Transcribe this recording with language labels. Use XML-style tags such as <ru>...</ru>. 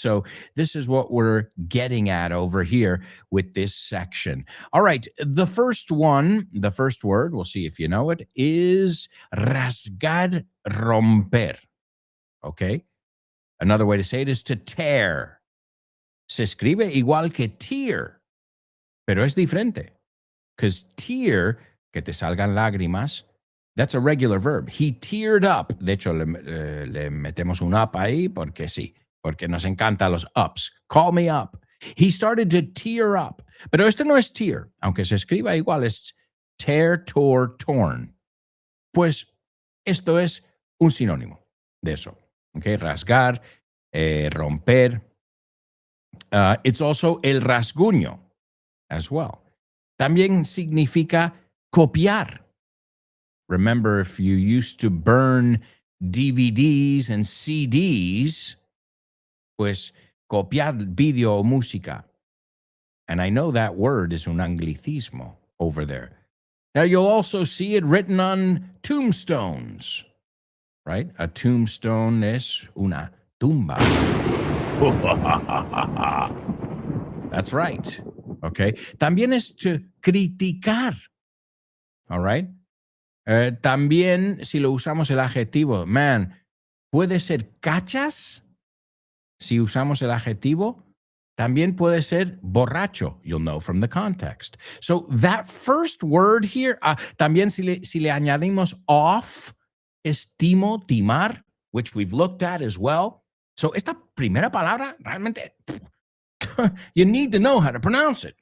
<en>So this is what we're getting at over here with this section. All right, the first word, we'll see if you know it, is rasgar, romper, okay? Another way to say it is to tear.</en> <es>Se escribe igual que tear, pero es diferente.</es> <en>Because tear,</en> <es>que te salgan lágrimas,</es> <en>that's a regular verb. He teared up.</en> <es>De hecho, le metemos un up ahí porque sí, porque nos encanta los ups.</es> <en>Call me up. He started to tear up.</en> <es>Pero esto no es tear, aunque se escriba igual, es tear, tore, torn. Pues esto es un sinónimo de eso. Okay, rasgar, romper.</es> <en>It's also el rasguño as well.</en> <es>También significa copiar.</es> <en>Remember, if you used to burn DVDs and CDs,</en> <es>pues copiar video o música.</es> <en>And I know that word is un anglicismo over there. Now, you'll also see it written on tombstones. Right? A tombstone</en> <es>es una tumba.</es> <en>That's right. Okay.</en> <es>También es to criticar.</es> <en>All right.</en> <es>También, si lo usamos el adjetivo, man, puede ser cachas. Si usamos el adjetivo, también puede ser borracho.</es> <en>You'll know from the context. So that first word here,</en> <es>también si le añadimos off, estimo, timar,</es> <en>which we've looked at as well. So</en> <es>esta primera palabra, realmente,</es> <en>you need to know how to pronounce it.</en>